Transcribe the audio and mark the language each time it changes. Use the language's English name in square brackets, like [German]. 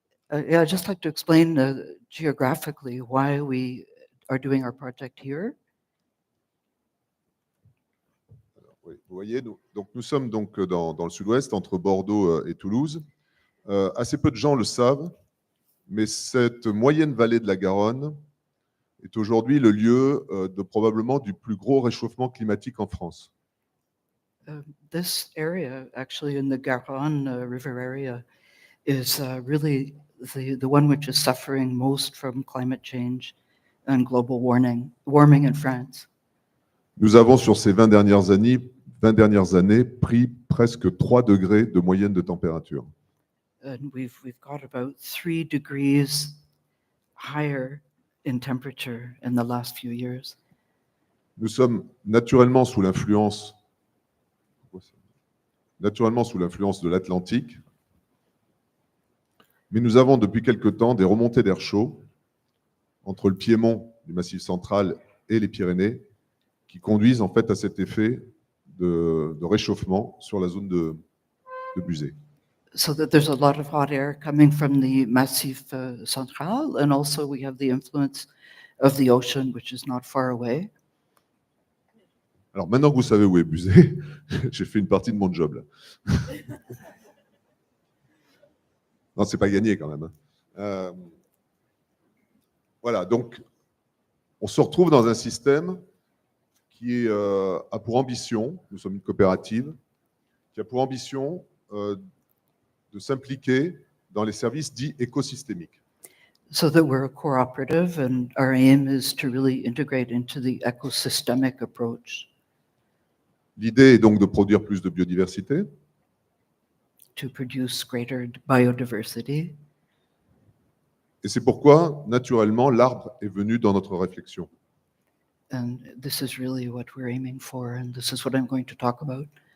[English] yeah, I'd just like to explain geographically why we are doing our project here. [French] Oui, vous voyez, donc nous sommes donc dans le sud-ouest, entre Bordeaux et Toulouse. Assez peu de gens le savent, mais cette moyenne vallée de la Garonne est aujourd'hui le lieu de probablement du plus gros réchauffement climatique en France. [English] This area, actually in the Garonne River area, is really the one which is suffering most from climate change and global warming in France. [French] Nous avons sur ces 20 dernières années pris presque 3 degrés de moyenne de température. [English] And we've got about 3 degrees higher in temperature in the last few years. [French] Nous sommes naturellement sous l'influence de l'Atlantique, mais nous avons depuis quelque temps des remontées d'air chaud entre le Piémont du Massif central et les Pyrénées qui conduisent en fait à cet effet de réchauffement sur la zone de Buzet. [English] So that there's a lot of hot air coming from the Massif Central, and also we have the influence of the ocean, which is not far away. [French] Alors maintenant que vous savez où est Buzet, j'ai fait une partie de mon job là. Non, c'est pas gagné quand même. Voilà, donc on se retrouve dans un système qui a pour ambition, nous sommes une coopérative, qui a pour ambition de s'impliquer dans les services dits écosystémiques. [English] So that we're a cooperative, and our aim is to really integrate into the ecosystemic approach. [French] L'idée est donc de produire plus de biodiversité, [English] To produce greater biodiversity. [French] et c'est pourquoi, naturellement, l'arbre est venu dans notre réflexion. [English] And this is really what we're aiming for, and this is what I'm going to talk about.